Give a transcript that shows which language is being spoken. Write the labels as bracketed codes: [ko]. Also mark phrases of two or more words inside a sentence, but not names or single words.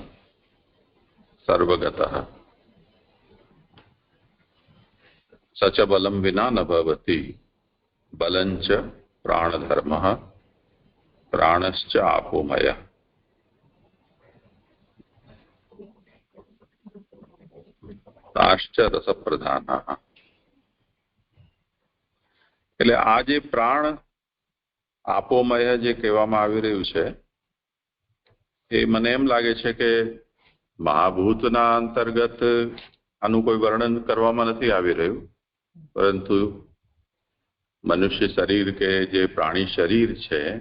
[sa] सर्वगतः सच बलम विना न भवति बलंच प्राणधर्मः प्राणश्च आपोमयः. ताश्च रसप्रधानः. [gu] એટલે આ જે પ્રાણ આપોમય જે કહેવામાં આવી રહ્યું છે એ મને એમ લાગે છે કે મહાભૂતના અંતર્ગત આનું કોઈ વર્ણન કરવામાં નથી આવી રહ્યું, પરંતુ મનુષ્ય શરીર કે જે પ્રાણી શરીર છે